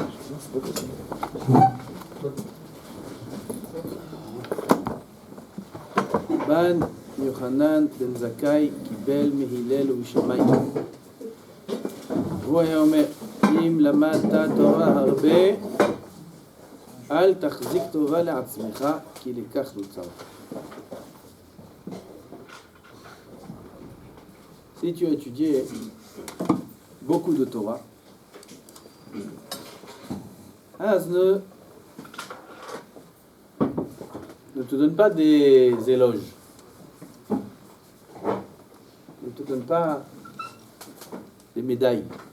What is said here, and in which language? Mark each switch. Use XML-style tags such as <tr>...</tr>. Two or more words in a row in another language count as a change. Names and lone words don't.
<fr>c'est pas possible.</fr> <he>בן יוחנן בן זכאי קיבל מהלל ומשמאי. הוא היה אומר, אם למדת תורה הרבה, אל תחזיק טובה לעצמך, כי לכך נוצרת.</he> <fr>Si tu as étudié beaucoup de Torah, Az ne te donne pas des éloges, ne te donne pas des médailles.</fr>